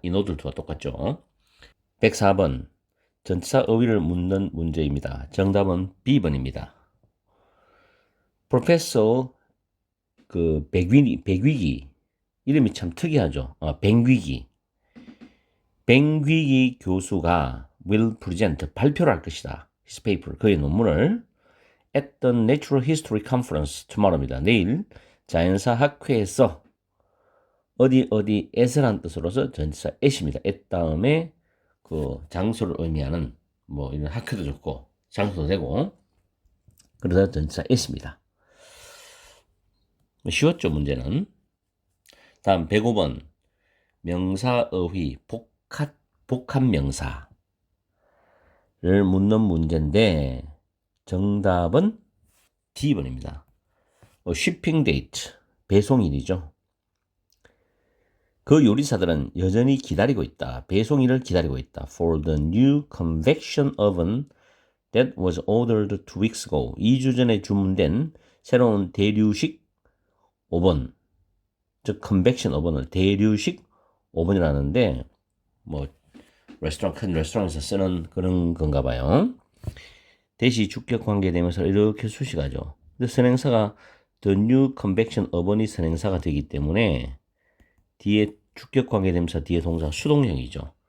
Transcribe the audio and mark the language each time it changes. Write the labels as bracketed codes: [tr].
[ko] 이 노들투와 똑같죠. 104번 전치사 어휘를 묻는 문제입니다. 정답은 B번입니다. 프로페서 백위기 이름이 참 특이하죠. 뱅귀기 교수가 will present 발표를 할 것이다. [en] his paper [ko] 그의 논문을 [en] at the Natural History Conference tomorrow입니다. [ko] 내일 자연사 학회에서 어디에서란 뜻으로서 전치사 at입니다. at 다음에 그 장소를 의미하는 뭐 이런 학교도 좋고 장소도 되고 그래서 전치사 is입니다. 쉬웠죠 문제는. 다음 105번 명사어휘 복합명사를 묻는 문제인데 정답은 D번입니다. shipping date 배송일이죠. 그 요리사들은 여전히 기다리고 있다. 배송일을 기다리고 있다. [en] For the new convection oven that was ordered 2 weeks ago. [ko] 2주 전에 주문된 새로운 대류식 오븐, 즉 convection 오븐을 대류식 오븐이라는데 뭐 큰 레스토랑에서 쓰는 그런 건가 봐요. 대시 주격 관계되면서 이렇게 수식하죠. 근데 선행사가 the new convection oven이 선행사가 되기 때문에 뒤에 주격 관계대명사 뒤에 동사 수동형이죠.